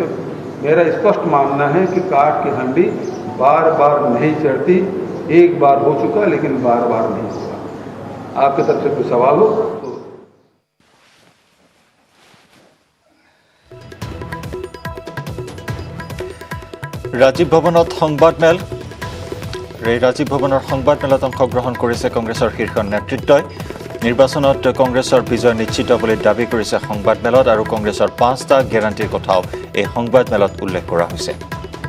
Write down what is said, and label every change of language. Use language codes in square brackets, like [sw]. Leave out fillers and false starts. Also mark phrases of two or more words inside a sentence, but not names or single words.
[hi] तो मेरा स्पष्ट मानना है कि काठ की हंडी बार बार नहीं चढ़ती। एक बार हो चुका, लेकिन बार बार नहीं होगा। आपके तरफ से कोई सवाल हो तो। [as] राजीव भवনত সংবাদমেল। ৰাজীৱ ভৱনৰ সংবাদমেলত অংশগ্ৰহণ কৰিছে কংগ্ৰেছৰ শীৰ্ষ নেতৃত্বই। নিৰ্বাচনত কংগ্ৰেছৰ বিজয় নিশ্চিত বুলি দাবী কৰিছে সংবাদমেলত, আৰু কংগ্ৰেছৰ 5টা গেৰাণ্টিৰ কথাও এই সংবাদমেলত উল্লেখ কৰা হৈছে।